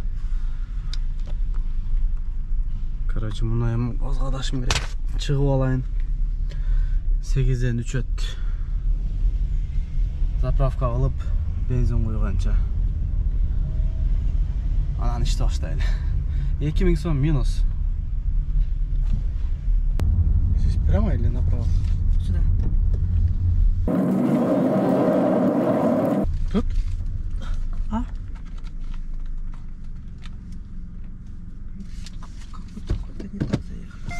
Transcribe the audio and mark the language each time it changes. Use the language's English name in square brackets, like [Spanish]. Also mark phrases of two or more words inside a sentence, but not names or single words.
[Kyrgyz] Короче, мына эми газга дашым керек. Чыгып алайын. 8ден 3 өттү. Заправка кылып, бензин куйганча. Анан ишти баштайлы. 2000 сом минус. [Russian] Здесь прямо или направо? Сюда. Тут? А? Как будто куда-то не так заехал.